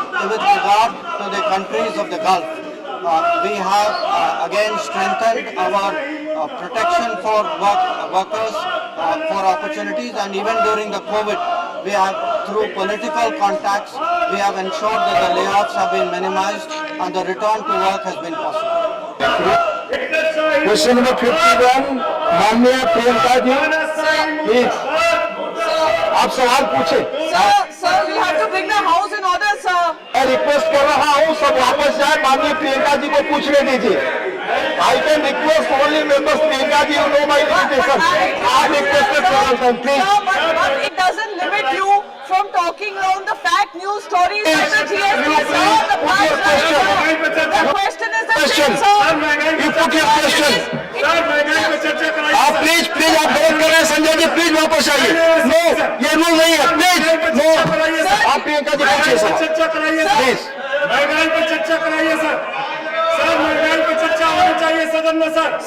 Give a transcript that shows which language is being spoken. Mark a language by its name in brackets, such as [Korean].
[English] With regard to the countries of the Gulf, we have again strengthened our protection for workers, for opportunities, and even during the COVID, we have, through political contacts, we have ensured that the layoffs have been minimized and the return to work has been possible. [Hindi] Question number 51 माननीय Priyanka ji please आप सवाल पूछे [English] Sir, you have to bring the house in order, sir. [Hindi] मैं request कर रहा हूँ सब वापस जाए माननीय प्रियंका जी को पूछने दीजिए [English] I can request only members [Hindi] Priyanka ji [English] you know my limitation [Hindi] आप requested for please [English] Sir, but it doesn't limit you from talking around the fact news stories of the GST, sir. The question is the same, sir. You put your question. [Hindi] आप please आप गलत कर रहे हैं Sanjay ji please वापस आइए no ये rule नहीं है प्लीज नो आप प्रियंका जी पूछिए सर प्लीज महंगाई पर चर्चा कराइए सर महंगाई पर चर्चा होनी चाहिए सदन में सर